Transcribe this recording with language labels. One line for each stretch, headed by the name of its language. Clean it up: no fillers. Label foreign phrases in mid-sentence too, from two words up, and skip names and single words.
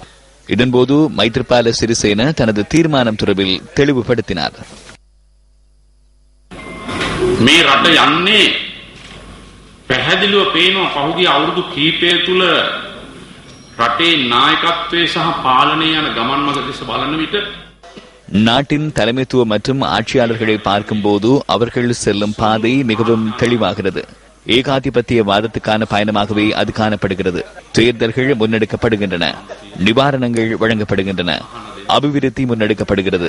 Tamil: இதன்போது மைத்ரிபால சிறிசேன தனது தீர்மானம் தொடர்பில் தெளிவுபடுத்தினார்.
Sinhala: මේ රට යන්නේ පැහැදිලිව පේනවා පහුගිය අවුරුදු කීපය තුල රටේ නායකත්වයේ සහ පාලනයේ යන ගමන් මඟ දෙස බලන විට
Tamil: நாட்டின் தலைமைத்துவம் மற்றும் ஆட்சியாளர்களை பார்க்கும் போது அவர்கள் செல்லும் பாதை மிகவும் தெளிவாகிறது. ஏகாதிபத்திய வாதத்துக்கான பயணமாகவே அது காணப்படுகிறது. தேர்தல்கள் முன்னெடுக்கப்படுகின்றன, நிவாரணங்கள் வழங்கப்படுகின்றன, அபிவிருத்தி முன்னெடுக்கப்படுகிறது.